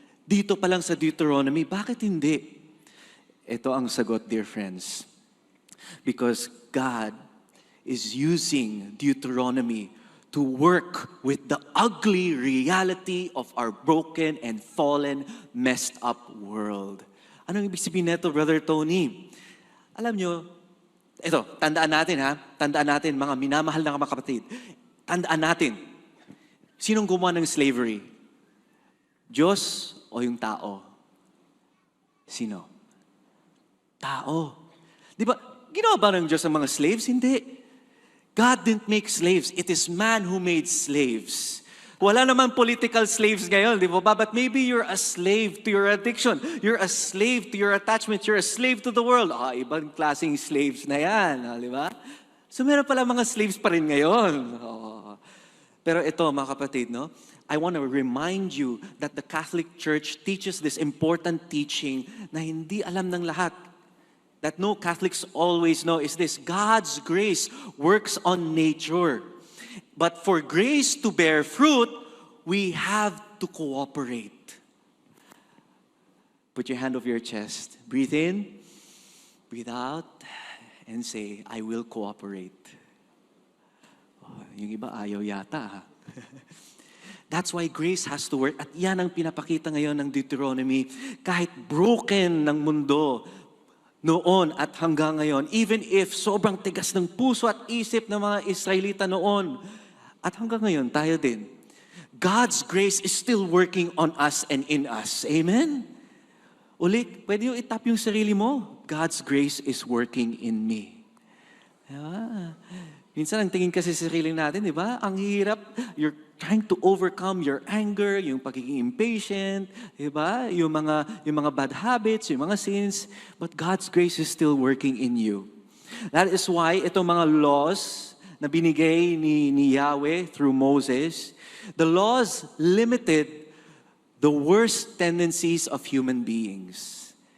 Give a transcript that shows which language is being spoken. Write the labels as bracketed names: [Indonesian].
[Filipino] Dito pa lang sa Deuteronomy, bakit hindi? Ito ang sagot, dear friends. [English] Because God is using Deuteronomy to work with the ugly reality of our broken and fallen, messed up world. [Filipino] Anong ibig sabihin nito, Brother Tony? Alam nyo, ito, tandaan natin ha, tandaan natin mga minamahal na mga kapatid, tandaan natin, sinong gumawa ng slavery? Diyos o yung tao? Sino? Tao. Di ba, ginawa ba ng Diyos ang mga slaves? [English] Hindi. God didn't make slaves. It is man who made slaves. [Filipino] Wala naman political slaves ngayon, di ba? [English] But maybe you're a slave to your addiction. You're a slave to your attachment. You're a slave to the world. [Filipino] Ibang klaseng slaves na yan, di ba? So meron pala mga slaves pa rin ngayon. Pero ito, mga kapatid, no? [English] I want to remind you that the Catholic Church teaches this important teaching [Filipino] na hindi alam ng lahat. [English] That no Catholics always know is this: God's grace works on nature. But for grace to bear fruit, we have to cooperate. Put your hand over your chest. Breathe in, breathe out, and say, I will cooperate. [Filipino] Yung iba ayaw yata. [English] That's why grace has to work. [Filipino] At yan ang pinapakita ngayon ng Deuteronomy. Kahit broken ng mundo, noon at hanggang ngayon, [English] even if [Filipino] sobrang tigas ng puso at isip ng mga Israelita noon, at hanggang ngayon, tayo din, [English] God's grace is still working on us and in us. [Filipino] Amen? Ulit, pwede yung itap yung sarili mo. [English] God's grace is working in me. [Filipino] Diba? Minsan ang tingin kasi sa sarili natin, di ba? Ang hirap, [English] you're trying to overcome your anger, [Filipino] yung pagiging impatient, di ba? Yung mga bad habits, yung mga sins. [English] But God's grace is still working in you. That is why [Filipino] itong mga laws na binigay ni Yahweh [English] through Moses, the laws limited the worst tendencies of human beings.